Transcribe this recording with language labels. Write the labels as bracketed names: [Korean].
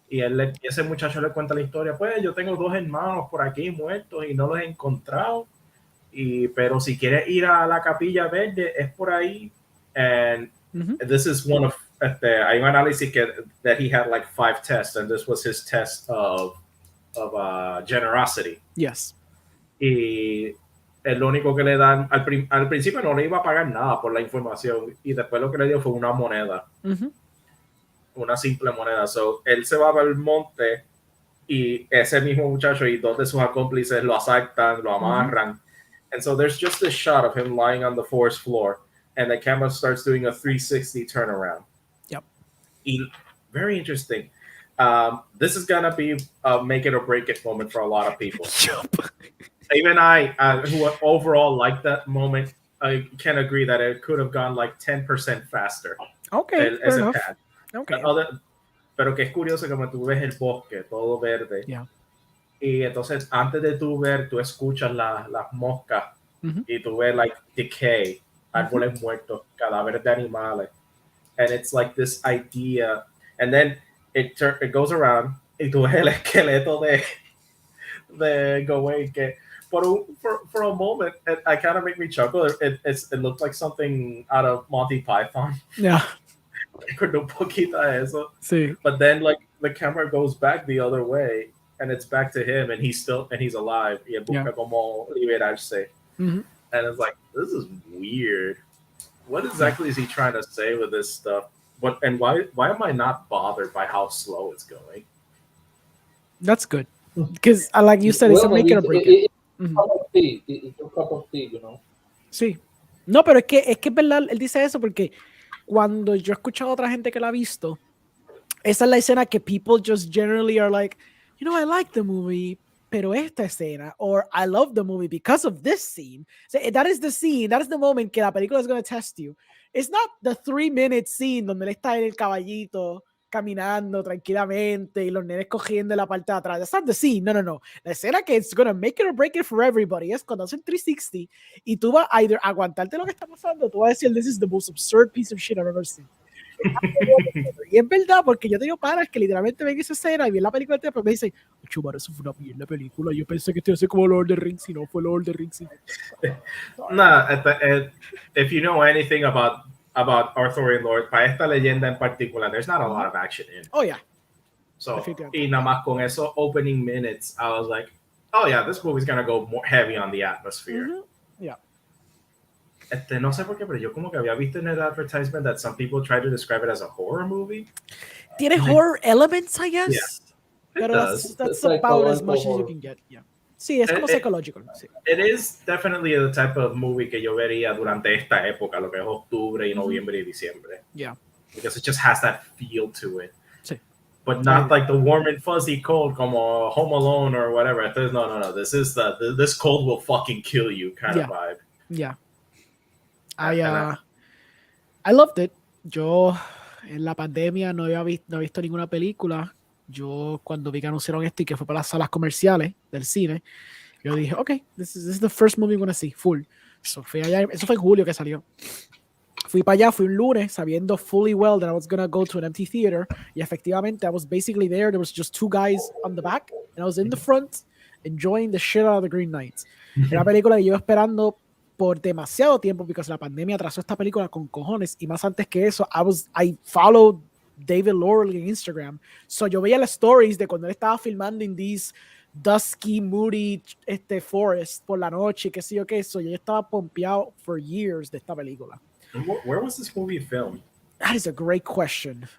[Spanish] Y ese muchacho le cuenta la historia. Pues yo tengo 2 hermanos por aquí muertos y no los he encontrado. Pero si quieres ir a la Capilla Verde, es por ahí. [English] And this is one of [Spanish] hay un análisis [English] that he had like 5 tests, and this was his test of generosity. Yes. [Spanish] Y el único que le dan al principio no le iba a pagar nada por la información, y después lo que le dio fue una moneda, una simple moneda. [English] So [Spanish] él se va al monte y ese mismo muchacho y 2 de sus cómplices lo asaltan, lo amarran, [English] and so there's just this shot of him lying on the forest floor, and the camera starts doing a 360 turnaround. Yep. Very interesting. This is gonna be a make it or break it moment for a lot of people. Even I, who overall like that moment, I can agree that it could have gone like 10% faster. Okay, fair enough. Okay. [Spanish] Pero que es curioso como tú ves el bosque todo verde. [English] Yeah. [Spanish] Y entonces antes de tú ver, tú escuchas las moscas y tú ves [English] like decay, [Spanish] árboles muertos, cadáveres de animales. [English] And it's like this idea, and then it goes around [Spanish] y tú ves el esqueleto de Gawain que [English] for a moment I kind of make me chuckle. It looked like something out of Monty Python. Yeah. [Spanish] Con un poquito de eso. Sí. [English] But then like the camera goes back the other way and it's back to him and he's alive. [Spanish] Y busca como liberarse. [English] And it's like, this is weird. What exactly is he trying to say with this stuff? And why am I not bothered by how slow it's going? That's good. Because, like you said, it's a make it or break it. It's a cup of tea, you know? [Spanish] Sí. No, pero es que es verdad, él dice eso porque cuando yo he escuchado a otra gente que la ha visto, esa es la escena que [English] people just generally are like, you know, I like the movie, [Spanish] pero esta escena, [English] or I love the movie because of this scene. So that is the scene, that is the moment [Spanish] que la película [English] is going to test you. It's not the 3-minute scene [Spanish] donde él está en el caballito caminando tranquilamente y los nenes cogiendo la parte de atrás. [English] That's not the scene. [Spanish] No. La escena que [English] it's going to make it or break it for everybody [Spanish] es cuando hacen 360 y tú vas a [English] either [Spanish] aguantarte lo que está pasando, tú vas a decir, [English] this is the most absurd piece of shit I've ever seen. [Spanish] Y es verdad, porque yo tengo panas que literalmente ven esa escena y ven la película y me dicen, chubar, eso fue una mierda película, yo pensé que esto iba a ser como Lord of the Rings y no fue Lord of the Rings. [English] No, if you know anything about Arthurian Lord, [Spanish] para esta leyenda en particular, [English] there's not a lot of action in it. Oh yeah. So, [Spanish] y nada más con esos [English] opening minutes, I was like, oh yeah, this movie's gonna go more heavy on the atmosphere. Yeah. [Spanish] No sé por qué, pero yo como que había visto en el advertisement [English] that some people try to describe it as a horror movie. [Spanish] Tiene [English] horror elements, I guess. Yeah, [Spanish] pero [English] that's about as much as you can get. [Spanish] Yeah. Sí, es como psicológico. Sí. [English] It is definitely the type of movie [Spanish] que yo vería durante esta época, lo que es octubre y noviembre y diciembre. [English] Yeah. Because it just has that feel to it. [Spanish] Sí. [English] But not like the warm and fuzzy cold [Spanish] como [English] Home Alone or whatever. [Spanish] Entonces, no. [English] This is this cold will fucking kill you kind of vibe. Yeah. I loved it. [Spanish] Yo en la pandemia no he visto ninguna película. Yo cuando vi que anunciaron esto y que fue para las salas comerciales del cine, yo dije, okay, [English] this is the first movie I'm gonna see, full. [Spanish] Eso fue en julio que salió. Fui para allá, fui un lunes sabiendo [English] fully well that I was gonna go to an empty theater. [Spanish] Y efectivamente, [English] I was basically there. There was just two guys on the back, and I was in the front, enjoying the shit out of the Green Knight. [Spanish] Era una película que llevo esperando por demasiado tiempo, porque la pandemia atrasó esta película con cojones. Y más antes que eso, [English] I followed [Spanish] David Laurel en Instagram. So yo veía las stories de cuando él estaba filmando en [English] these dusky, moody forest [Spanish] por la noche, qué sé yo qué. So yo estaba pompeado [English] for years [Spanish] de esta película. [English] Where was this movie filmed? That is a great question.